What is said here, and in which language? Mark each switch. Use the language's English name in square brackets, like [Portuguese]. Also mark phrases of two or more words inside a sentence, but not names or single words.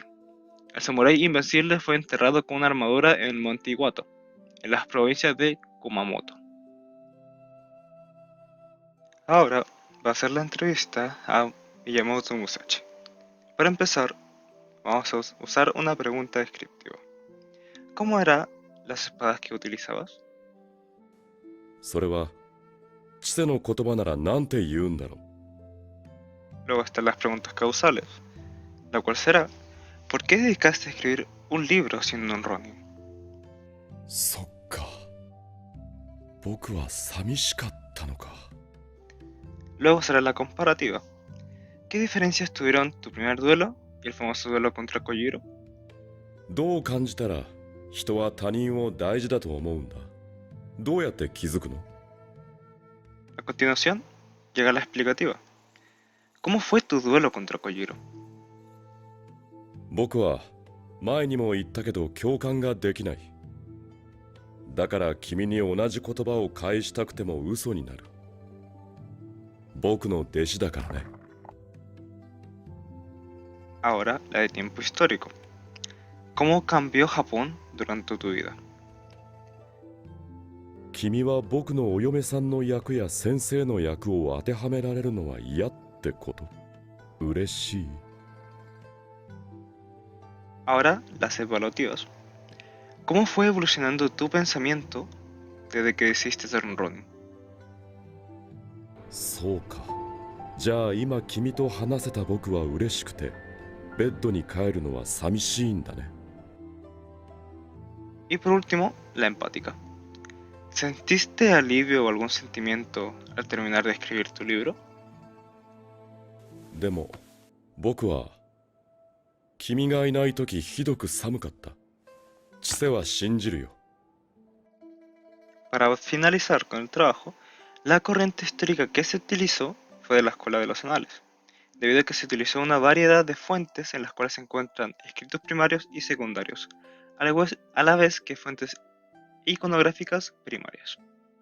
[Spanish] El samurái invencible fue enterrado con una armadura en el monte Iwato, en las provincias de Kumamoto. Ahora va a hacer la entrevista a Miyamoto Musashi. Para empezar, vamos a usar una pregunta descriptiva. ¿Cómo eran las espadas que utilizabas? [Japanese] それはチセの言葉なら何て言うんだろ [Spanish] Luego están las preguntas causales, la cual será, ¿por qué dedicaste a escribir un libro siendo un Ronin? [Japanese] う。そっか。僕は寂しかったのか。 [Spanish] Luego será la comparativa. ¿Qué diferencias tuvieron tu primer duelo y el famoso duelo contra Kojiro? [Japanese] どう感じたら人は他人を大事だと思うんだ。どうやって気づくの？ [Spanish] A continuación, llega la explicativa. ¿Cómo fue tu duelo contra Kojiro? [Japanese] 僕は前にも言ったけど共感ができない。だから君に同じ言葉を返したくても嘘になる。僕の弟子だからね。 [Spanish] Ahora, la de tiempo histórico. ¿Cómo cambió Japón durante tu vida? [Japanese] 君は僕のお嫁さんの役や先生の役を当てはめられるのは嫌ってこと？嬉しい。 [Spanish] Ahora, las evaluativas. ¿Cómo fue evolucionando tu pensamiento desde que decidiste ser un Ronin? [Japanese] そうか。じゃあ今君と話せた僕は嬉しくて、ベッドに帰るのは寂しいんだね。 [Spanish] Y por último, la empática. ¿Sentiste alivio o algún sentimiento al terminar de escribir tu libro? [Japanese] でも僕は君がいない時ひどく寒かった。千世は信じるよ。 [Spanish] Para finalizar con el trabajo, la corriente histórica que se utilizó fue de la Escuela de los Anales, debido a que se utilizó una variedad de fuentes en las cuales se encuentran escritos primarios y secundarios, a la vez que fuentes iconográficas primarias.